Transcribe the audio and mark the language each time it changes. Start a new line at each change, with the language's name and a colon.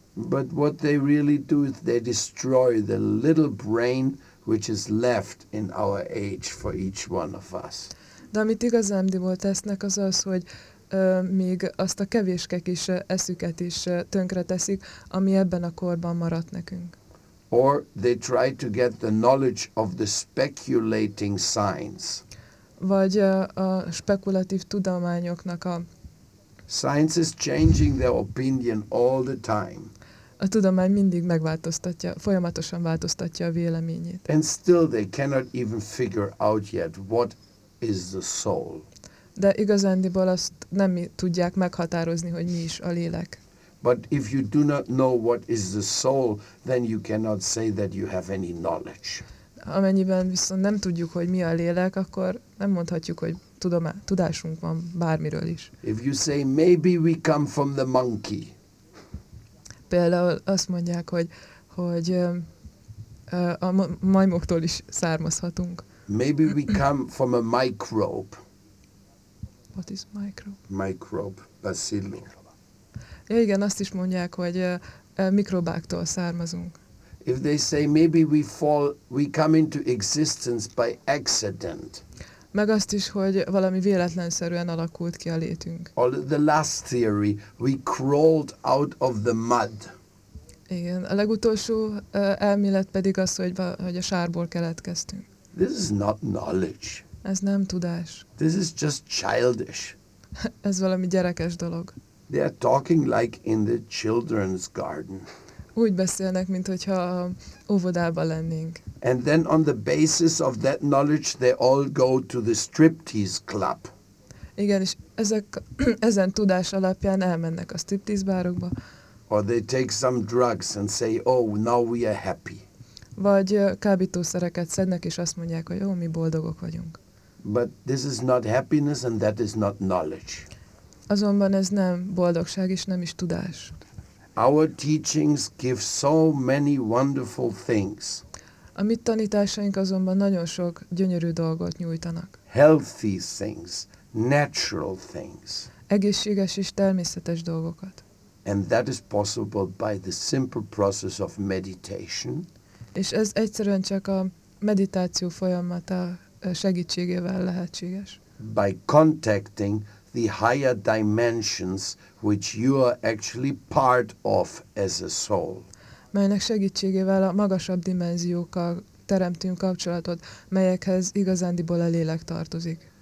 English: But what they really do is they destroy the little brain which is left in our age for each one of us.
Hungarian: De amit igazándiból tesznek, az az, hogy még azt a kevéske kis eszüket is tönkre teszik, ami ebben a korban maradt nekünk.
English: Or they try to get the knowledge of the speculating science.
Hungarian: Vagy a spekulatív tudományoknak a...
English: Science is changing their opinion all the time.
Hungarian: A tudomány mindig megváltoztatja, folyamatosan változtatja a véleményét.
English: And still they cannot even figure out yet what is the soul.
Hungarian: De igazándiból azt nem tudják meghatározni, hogy mi is a lélek.
English: But if you do not know what is the soul, then you cannot say that you have any knowledge.
Hungarian: Amennyiben viszont nem tudjuk, hogy mi a lélek, akkor nem mondhatjuk, hogy tudásunk van bármiről is.
English: If you say maybe we come from the monkey.
Hungarian: Például azt mondják, hogy a majmoktól is származhatunk.
English: Maybe we come from a microbe. What is microbe? Microbe, bacillus.
Hungarian: Ja, igen, azt is mondják, hogy mikrobáktól származunk.
English: If they say maybe we come into existence by accident.
Hungarian: Meg azt is, hogy valami véletlenszerűen alakult ki a létünk.
English: Or the last theory, we crawled out of the mud.
Hungarian: Igen, a legutolsó elmélet pedig az, hogy a sárból keletkeztünk.
English: This is not knowledge.
Hungarian: Ez nem tudás.
English: This is just childish.
Hungarian: Ez valami gyerekes dolog.
English: They are talking like in the children's garden.
Hungarian: Úgy beszélnek, mint hogyha óvodában lennénk.
English: And then on the basis of that knowledge they all go to the striptease club.
Hungarian: Igen, és ezen tudás alapján elmennek a striptease bárokba.
English: Or they take some drugs and say, oh, now we are happy.
Hungarian: Vagy kábítószereket szednek, és azt mondják, hogy jó, mi boldogok vagyunk.
English: But this is not happiness and that is not knowledge.
Hungarian: Azonban ez nem boldogság, és nem is tudás.
English: Our teachings give so many wonderful things.
Hungarian: A mi tanításaink azonban nagyon sok gyönyörű dolgot nyújtanak.
English: Healthy things, natural things.
Hungarian: Egészséges és természetes dolgokat.
English: And that is possible by the simple process of meditation.
Hungarian: És ez egyszerűen csak a meditáció folyamata segítségével lehetséges.
English: By contacting the higher dimensions which you are actually part of as a soul.
Hungarian: Melynek segítségével a magasabb dimenziókkal teremtünk kapcsolatot, melyekhez igazándiból a lélek tartozik.